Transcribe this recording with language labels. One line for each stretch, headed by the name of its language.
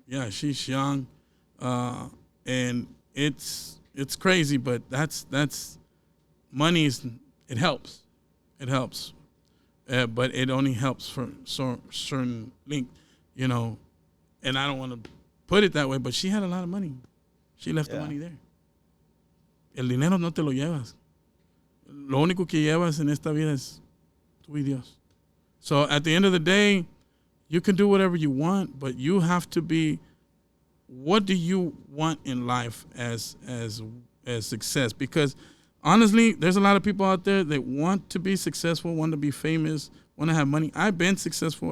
English: Yeah, she's young, and it's crazy. But that's money it helps, but it only helps for certain link, And I don't want to put it that way, but she had a lot of money. She left the money there.
Spanish: El dinero no te lo llevas. Lo único que llevas en esta vida es tú y Dios.
English: So at the end of the day, you can do whatever you want, but you have to be, what do you want in life as success? Because honestly, there's a lot of people out there that want to be successful, want to be famous, want to have money. I've been successful.